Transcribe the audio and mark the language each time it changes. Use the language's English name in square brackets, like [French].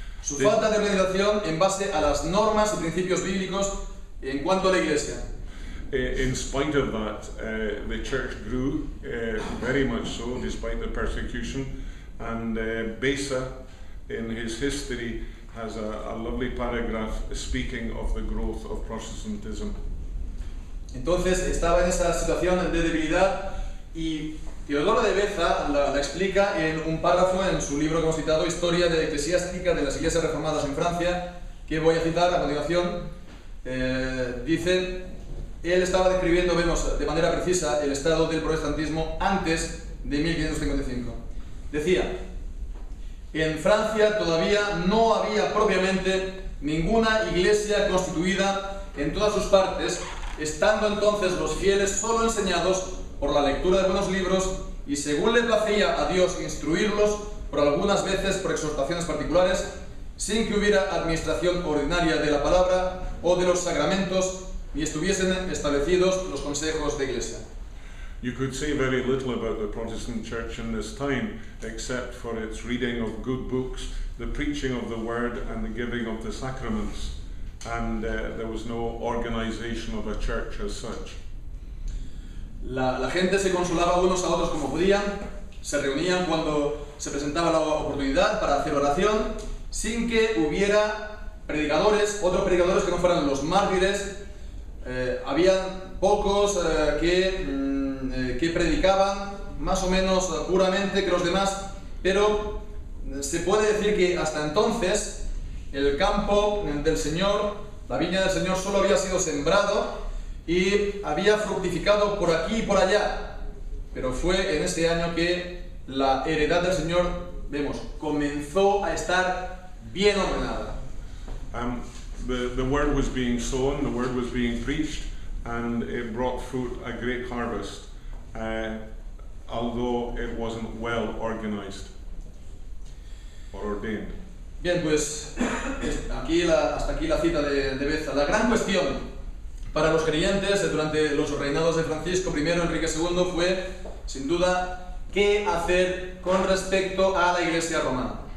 [Spanish] Su falta de organización en base a las normas y principios bíblicos en cuanto a la Iglesia. [English] In spite of that, the church grew very much so, despite the persecution. And Besa, in his history, has a lovely paragraph speaking of the growth of Protestantism. [Spanish] Entonces estaba en esa situación de debilidad y Teodoro de Beza la explica en un párrafo en su libro que hemos citado, Historia Eclesiástica de las Iglesias Reformadas en Francia, que voy a citar a continuación. Dice, él estaba describiendo, vemos de manera precisa, el estado del protestantismo antes de 1555. Decía, en Francia todavía no había propiamente ninguna iglesia constituida en todas sus partes, estando entonces los fieles solo enseñados por la lectura de buenos libros y según le placía a Dios instruirlos, por algunas veces por exhortaciones particulares, sin que hubiera administración ordinaria de la palabra o de los sacramentos, ni estuviesen establecidos los consejos de iglesia. [English] You could say very little about the Protestant Church in this time, except for its reading of good books, the preaching of the word, and the giving of the sacraments. And there was no organization of a church as such. [Spanish] La gente se consolaba unos a otros como podían, se reunían cuando se presentaba la oportunidad para hacer oración, sin que hubiera predicadores, otros predicadores que no fueran los mártires. Habían pocos que predicaban más o menos puramente que los demás, pero se puede decir que hasta entonces el campo del Señor, la viña del Señor, solo había sido sembrado y había fructificado por aquí y por allá, pero fue en este año que la heredad del Señor, vemos, comenzó a estar bien ordenada. [English] The word was being sown, the word was being preached, and it brought fruit, a great harvest, although it wasn't well organized or ordained. [Spanish] Bien, pues hasta aquí la cita de Beza. La gran cuestión para los creyentes durante los reinados de Francisco I y Enrique II fue, sin duda, qué hacer con respecto a la Iglesia romana.